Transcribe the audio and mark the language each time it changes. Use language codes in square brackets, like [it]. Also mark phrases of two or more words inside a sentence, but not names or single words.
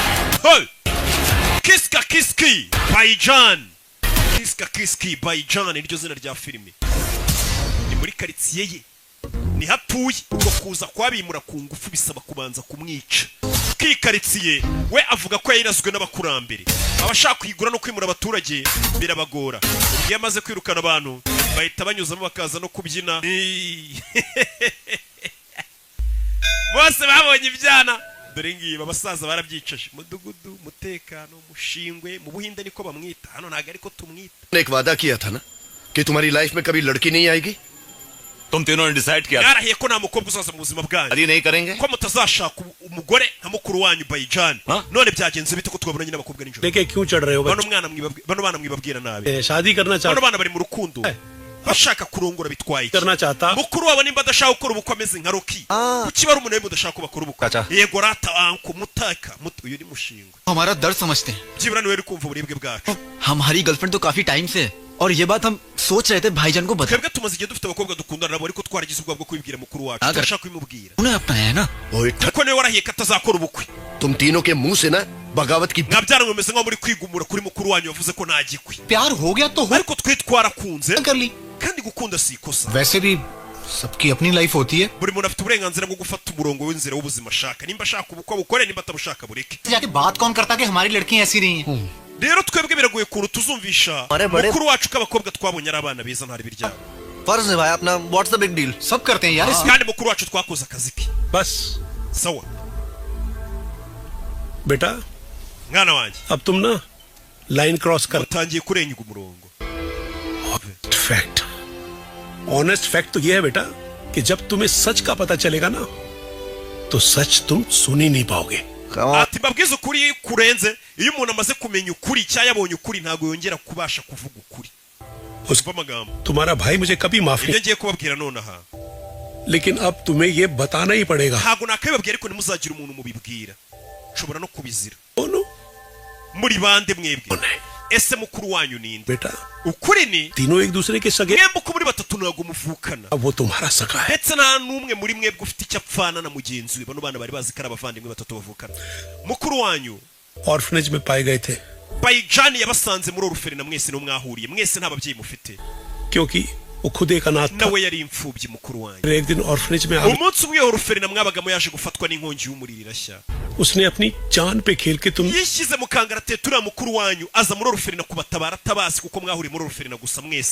[rw] Kiski Bayijana Kiski Bayijana niryo zina rya filime ni muri karitsiye ye ni hatuye ubwo kuza kwabimura ku ngufu bisaba kubanza kumwica kikaritsiye we avuga ko yayirazwe n'abakurambere abashaka kuyigura no kwimura abaturage birabagora iyo amaze kwirukana abantu bahita banyuzamo bakaza no kubyina bose babonye ibyana dore ngiye abasaza barabyicaje mudugudu mutekano mushingwe mu buhinde niko bamwita hano naga ariko tumwita [hi] एक वादा किया था ना कि तुम्हारी लाइफ में कभी लड़की नहीं आएगी तुम तीनों ने डिसाइड किया [rw] yarahiye ko nta mukobwa uzaza mu buzima bwanyu [hi] शादी नहीं करेंगे [rw] ko mutazashaka umugore nka mukuru wanyu Bayijana none byagenze bite ko twabonanye n'abakobwa n'injoro [hi] लेके क्यों चढ़ रहे हो [rw] bano bana mwibabwira nabi [hi] शादी करना [rw] bano bana bari mu rukundo bashaka kurongora bitwaye iki [hi] करना चाहता [rw] mukuru wabo nimba adashaka gukora ubukwe ameze nka Rocky kuki bari umuntu mudashaka ko bakora ubukwe yego rata anko mutaka uyu ni mushingwe [hi] हमारा दर्द समझते हैं [rw] byibura niwe uri kumva uburibwe bwacu [hi] हमारी गर्लफ्रेंड तो काफी टाइम से है और ये बात हम सोच रहे थे भाईजान को बता [rw] twebwe tumaze igihe dufite abakobwa dukundana nabo ariko twaragize ubwoba bwo kubibwira mukuru wacu turashaka kubimubwira [hi] उन्हें अपना है ना [rw] kuko niwe warahiye ko atazakora ubukwe [hi] तुम तीनों के मुंह से ना बगावत की [rw] mwabyara mumeze nkaho muri kwigumura kuri mukuru wanyu wavuze ko nta gikwi [hi] प्यार हो गया तो हो [rw] ariko twe twarakunze [hi] कर ली [rw] kandi gukunda si ikosa [hi] वैसे भी सबकी अपनी लाइफ होती है [rw] buri muntu afite uburenganzira bwo gufata umurongo w'inzira w'ubuzima ashaka nimba ashaka ubukwe bukore nimba atabushaka bureke [hi] जाके बात कौन करता कि हमारी लड़कियां ऐसी रही हैं [rw] rero twebwe biragoye kuntu tuzumvisha mukuru wacu ko abakobwa twabonye ari abana beza ntari biryabo [hi] फर्ज है भाई अपना [en] what's the big deal [hi] सब करते हैं यार इसमें [rw] kandi mukuru wacu twakoze akazi ke [hi] बस [rw] sawa [hi] बेटा [rw] mwana wanjye [hi] अब तुम ना [en] line cross [hi] कर [rw] utangiye kurenga umurongo [en] fact honest fact [hi] तो ये है बेटा कि जब तुम्हें सच का पता चलेगा ना तो सच तुम सुन ही नहीं पाओगे [rw] ati mbabwiza ukuri kurenze iyo umuntu amaze kumenya ukuri cyangwa yabonye ukuri ntabwo yongera kubasha kuvuga ukuri [hi] उसको [rw] amagambo [hi] तुम्हारा भाई मुझे कभी माफ [rw] ibyo [hi] नहीं [rw] ngiye kubabwira nonaha [hi] लेकिन अब तुम्हें ये बताना ही पड़ेगा [rw] ntabwo nakabibabwira ariko ntimuzagira umuntu mubibwira nshobora no kubizira [hi] बोलो [rw] muri bande mwebwe ese mukuru wanyu ninde [hi] बेटा [rw] ukuri ni [hi] तीनों एक दूसरे के सगे [rw] mwembe uko muri batatu ntabwo muvukana [hi] अब वो तुम्हारा सगा है [rw] ndetse nta n'umwe muri mwebwe ufite icyo apfana na mugenzi we bano bana bari bazi ko ari abavandimwe batatu bavukana mukuru wanyu [hi] ऑर्फनेज में पाए गए थे [rw] bayijani yabasanze muri oruferina mwese no mwahuriye mwese nta babyeyi mufite [hi] क्योंकि वो खुद एक अनाथ था [rw] nawe yari imfubyi mukuru wanyu [hi] एक दिन ऑर्फनेज में [rw] umunsi umwe oruferina mwabagamo yaje gufatwa n'inkongi y'umuriro irashya [hi] उसने अपनी जान पे खेल के तुम [rw] yishyize mu kangaratete uriya mukuru wanyu aza muri oruferina kubatabara atabazi kuko mwahuriye muri oruferina gusa mwese